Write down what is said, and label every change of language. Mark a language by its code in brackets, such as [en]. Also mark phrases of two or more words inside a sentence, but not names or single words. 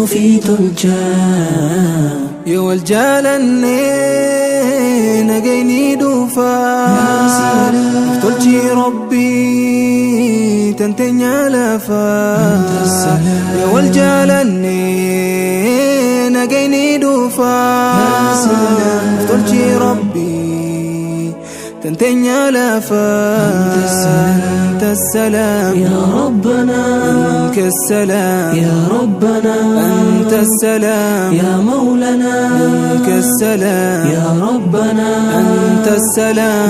[om] fi tolchaa yoo wal jaalannee nagayni dhufaa tolchi Rabbii tanteenya lafaa yoo wal jaalannee nagayni dhufaa tolchi Rabbii tanteenya lafaa [ar] أنت السلام يا ربنا منك السلام يا ربنا أنت السلام يا مولانا منك السلام يا ربنا أنت السلام